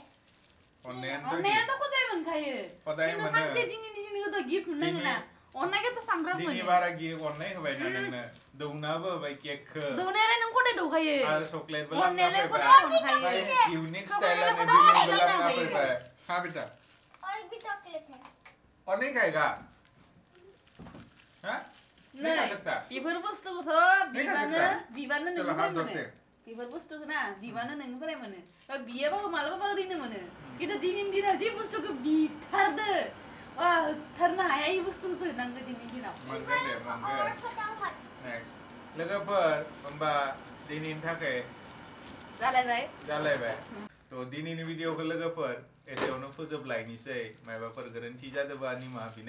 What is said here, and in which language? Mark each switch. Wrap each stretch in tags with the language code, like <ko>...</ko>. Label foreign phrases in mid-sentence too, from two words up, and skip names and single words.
<brx>अननायाथ' खदाय मोनखायो खिन्थु सानसे दिनैनि गिफ्ट मोननांगोन ना अननायखौथ' सामफ्राम मोनो दिनै बारा गिफ्ट अननाय होबाय ना नोंनो दौनाबो होबाय केकखौ दौनायालाय नों खदाय दौखायो आरो चकलेटबो अननायालाय खदाय अनखायो इउनिक स्टाइलानो बिलिंबो लांना फैबाय हां बेटा</brx> <hi>और भी चॉकलेट है और नहीं खाएगा हां</hi> <brx>नै बेफोर बुस्थुखौथ' बिबानो नोंनिफ्राय मोनो बेफोर बुस्थुखौ ना बिबानो नोंनिफ्राय मोनो बियाबाबो मालाबाबो ओरैनो मोनो खिन्थु दिनैनि दिनाव जे बुस्थुखौ बिथारदो होथारनो हाया इ बुस्थुखौसो होनांगौ दिनैनि दिनाव मोनगोन दे मोनगोन नेक्स्ट लोगोफोर होमबा दिनैनि थाखाय जालायबाय तो दिनैनि भिडिअखौ लोगोफोर एसेयावनो फोजोबलायनोसै मायबाफोर गोरोन्थि जादोंबा निमाहा बिनाय</brx>